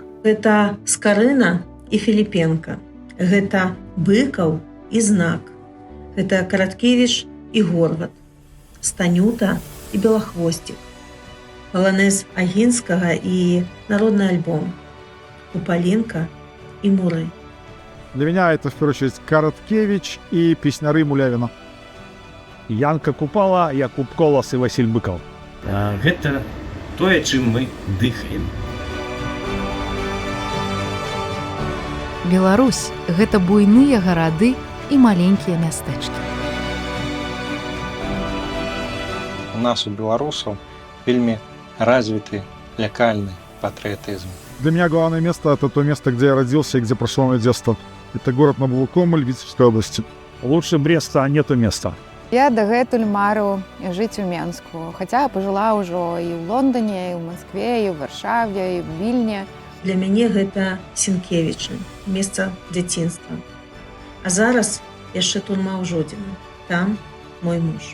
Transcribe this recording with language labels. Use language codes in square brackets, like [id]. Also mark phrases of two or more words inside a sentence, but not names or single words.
[be] Гэта Скарына і Філіпенка. Гэта Быкаў і Знак. Гэта Караткевіч і Горват. Станюта і Белахвосцік. Паланез Агінскага і народны альбом. Купалінка і Муры. [ru] Для меня это, в первую очередь, Короткевич и песняры Мулявина. Янка Купала, Якуб Колас и Василь Быков. [be] Гэта тое, чым мы дыхаем. Беларусь – гэта буйныя гарады і маленькія мястэчкі. У нас, у беларусаў, вельмі развіты лякальны патрыятызм. [ru] Для меня главное место – это то место, где я родился и где прошло мое детство. Это город Новокомоль Витебской области. Лучше Бреста нету места. [be] Я дагэтуль мару жыць у Менску, хаця пажыла ўжо і ў Лондоне, і ў Маскве, і ў Варшаве, і ў Вільне. Для мяне гэта Сінкевічы, месца дзяцінства. А зараз яшчэ турма ў Жодзіна. Там мой муж.